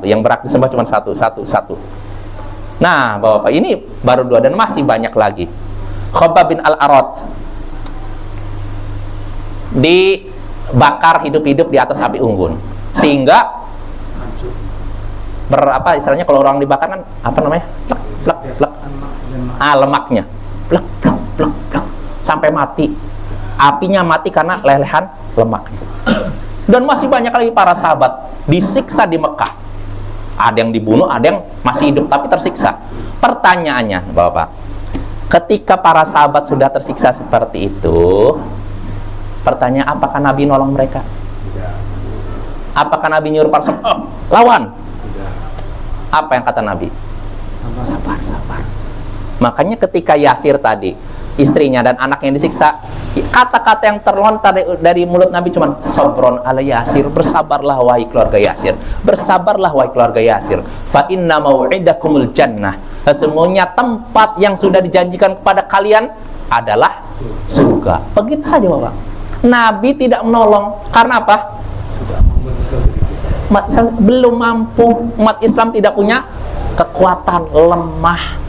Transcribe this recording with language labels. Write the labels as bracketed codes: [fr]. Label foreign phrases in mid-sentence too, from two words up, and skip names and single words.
[id] Yang berhak disembah cuma satu, satu, satu. Nah, Bapak-bapak, ini baru 2 dan masih banyak lagi. Khabbab bin Al-Arat dibakar hidup-hidup di atas api unggun, sehingga istilahnya kalau orang dibakar kan apa namanya? Plek, plek, plek. Lemaknya plek, plek, plek, plek, sampai mati. Apinya mati karena lelehan lemaknya. Dan masih banyak lagi para sahabat disiksa di Mekah. Ada yang dibunuh, ada yang masih hidup tapi tersiksa. Pertanyaannya, Bapak, ketika para sahabat sudah tersiksa seperti itu, pertanyaan, apakah Nabi nolong mereka? Apakah Nabi nyuruh para sahabat, lawan? Apa yang kata Nabi? Sabar, sabar. Makanya ketika Yasir tadi, istrinya dan anaknya disiksa, kata-kata yang terlontar dari mulut Nabi cuma [ar] صبرا آل ياسر, [id] bersabarlah wahai keluarga Yasir, bersabarlah wahai keluarga Yasir, [ar] فإن موعدكم الجنة, [id] sesungguhnya tempat yang sudah dijanjikan kepada kalian adalah surga. Begitu saja, Bapak. Nabi tidak menolong karena apa? Umat Islam belum mampu, umat Islam tidak punya kekuatan, lemah.